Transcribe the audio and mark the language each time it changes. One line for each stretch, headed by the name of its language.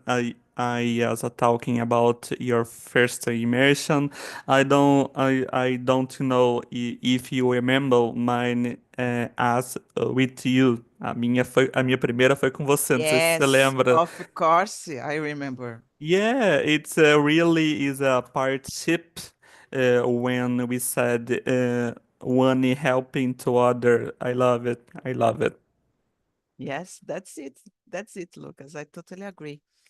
English: I as a talking about your first immersion. I don't know if you remember mine as with you.
Portuguese: A minha primeira foi com você, não sei se você
English: Yes,
Portuguese: lembra.
English: of course, I remember. Yeah, it's really is a partnership when we said one helping to other. I love it. I love it. Yes, that's it. That's it, Lucas. I totally agree.